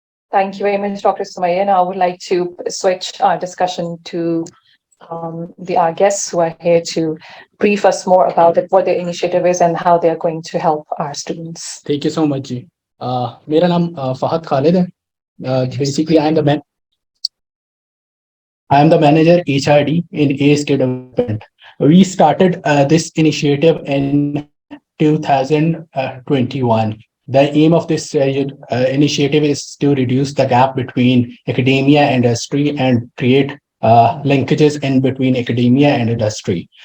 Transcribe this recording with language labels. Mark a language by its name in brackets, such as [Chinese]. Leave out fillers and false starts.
[English] Thank you very much, Dr. Sumayya. And I would like to switch our discussion to our guests who are here to brief us more about it, what their initiative is and how they're going to help our students. Thank you so much, Ji. [Hindi] मेरा नाम Fahad Khalid है. [English] Basically, I am the manager HRD in ASK Development. We started this initiative in 2021. The aim of this initiative is to reduce the gap between academia and industry and create linkages in between academia and industry.